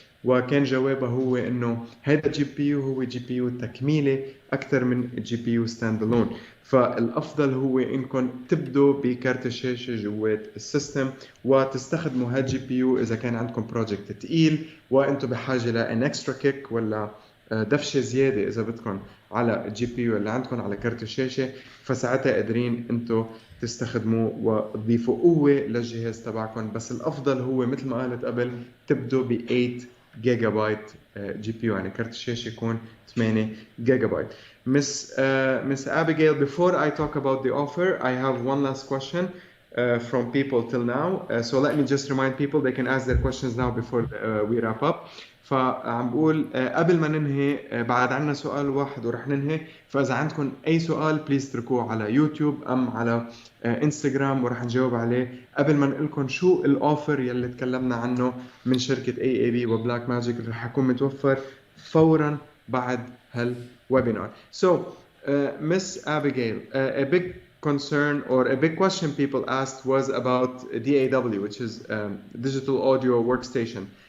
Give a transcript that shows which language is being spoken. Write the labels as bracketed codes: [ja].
[ar] وكان جوابها هو انه هذا جي بي يو هو جي بي يو تكميله اكثر من جي بي يو ستاند الون، فالافضل هو انكم تبدوا بكارت الشاشه جوات السيستم وتستخدموا هذا جي بي يو اذا كان عندكم بروجكت ثقيل وانتم بحاجه لان اكسترا كيك ولا دفشه زياده اذا بدكم على الجي بي يو اللي عندكم على كارت الشاشه، فساعتها قادرين انتم تستخدموه وتضيفوا قوه للجهاز تبعكم. بس الافضل هو مثل ما قالت قبل تبدوا ب 8 جيجا بايت جي بي يو، يعني كارت الشاشه يكون 8 جيجا بايت. [en] Miss Abigail, before I talk about the offer, I have one last question from people till now. So let me just remind people they can ask their questions now before we wrap up. [ar] فعم بقول قبل ما ننهي بعد عنا سؤال واحد ورح ننهي، فإذا عندكم أي سؤال بليز تركوه على يوتيوب أم على انستغرام ورح نجاوب عليه قبل ما نقول لكم شو الأوفر يلي تكلمنا عنه من شركة AAB وبلاك ماجيك اللي رح يكون متوفر فورا بعد هالويبينار. [en] So Miss Abigail, a big concern or a big question people asked was about DAW, which is digital audio workstation.